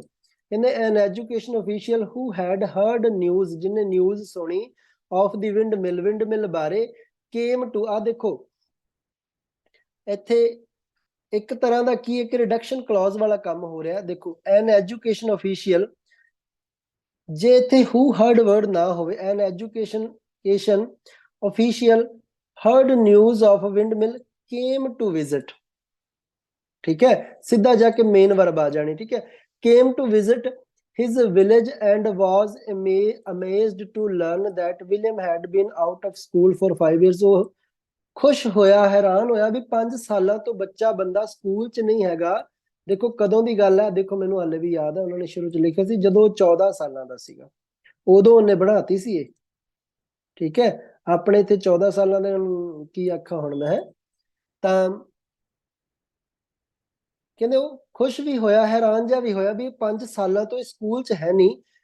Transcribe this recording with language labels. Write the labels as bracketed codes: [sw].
[pa] ਕਹਿੰਦੇ [en] an education official who had heard news, [pa] ਜਿਹਨੇ news ਸੁਣੀ [en] of the windmill, [pa] wind ਮਿਲ ਬਾਰੇ, [en] came to, [pa] ਆ ਦੇਖੋ ਇੱਥੇ ਇੱਕ ਤਰ੍ਹਾਂ ਦਾ ਕੀ ਇੱਕ ਰਿਡਕਸ਼ਨ ਕਲੌਜ਼ ਵਾਲਾ ਕੰਮ ਹੋ ਰਿਹਾ। ਦੇਖੋ [en] an education official, [pa] ਜੇ ਇੱਥੇ [en] who heard word [pa] ਨਾ ਹੋਵੇ, [en] An education official heard news of windmill came to visit. [pa] ਠੀਕ ਹੈ, ਸਿੱਧਾ ਜਾ ਕੇ ਮੇਨ ਵਰਬ ਆ ਜਾਣੀ। ਠੀਕ ਹੈ, [en] Came to visit his village and was amazed to learn that William had been out of school for 5 years। [pa] ਉਹ ਖੁਸ਼ ਹੋਇਆ, ਹੈਰਾਨ ਹੋਇਆ ਵੀ 5 ਸਾਲਾਂ ਤੋਂ ਬੱਚਾ ਬੰਦਾ ਸਕੂਲ 'ਚ ਨਹੀਂ ਹੈਗਾ। ਦੇਖੋ ਕਦੋਂ ਦੀ ਗੱਲ ਹੈ, ਦੇਖੋ ਮੈਨੂੰ ਹਾਲੇ ਵੀ ਯਾਦ ਹੈ, ਉਹਨਾਂ ਨੇ ਸ਼ੁਰੂ 'ਚ ਲਿਖਿਆ ਸੀ ਜਦੋਂ 14 ਸਾਲਾਂ ਦਾ ਸੀਗਾ, ਉਦੋਂ ਉਹਨੇ ਬਣਾਤੀ ਸੀ ਇਹ। ਠੀਕ ਹੈ, ਆਪਣੇ ਇੱਥੇ 14 ਸਾਲਾਂ ਦੇ ਕੀ ਆਖਾਂ ਹੁਣ ਮੈਂ, ਤਾਂ ਕਹਿੰਦੇ ਉਹ ਖੁਸ਼ ਵੀ ਹੋਇਆ, ਹੈਰਾਨ ਜਿਹਾ ਵੀ ਹੋਇਆ ਵੀ 5 ਸਾਲਾਂ ਤੋਂ ਸਕੂਲ 'ਚ ਹੈ ਨਹੀਂ।